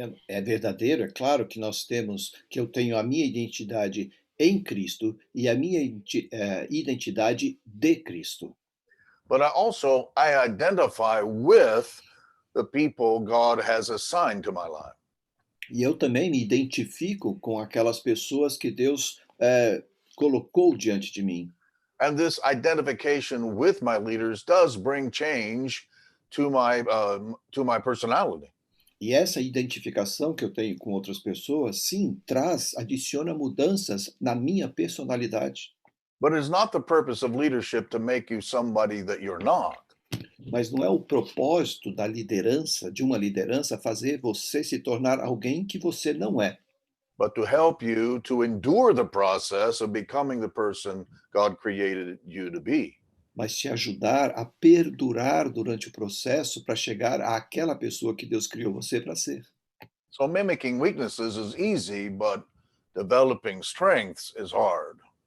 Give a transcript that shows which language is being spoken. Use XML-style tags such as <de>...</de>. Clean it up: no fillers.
<pt>É verdadeiro, é claro que que eu tenho a minha identidade em Cristo e a minha identidade de Cristo.</pt> <en>But I identify with the people God has assigned to my life.</en> <pt>E eu também me identifico com aquelas pessoas que Deus colocou diante de mim.</pt> <en>And this identification with my leaders does bring change to my personality.</en> <pt>E essa identificação que eu tenho com outras pessoas, sim, adiciona mudanças na minha personalidade.</pt> <en>But it's not the purpose of leadership to make you somebody that you're not.</en> <pt>Mas não é o propósito da liderança, de uma liderança, fazer você se tornar alguém que você não é.</pt> <en>But to help you to endure the process of becoming the person God created you to be.</en> <pt>Mas te ajudar a perdurar durante o processo para chegar àquela pessoa que Deus criou você para ser.</pt> <en>So mimicking weaknesses is easy, but developing strengths is hard.</en>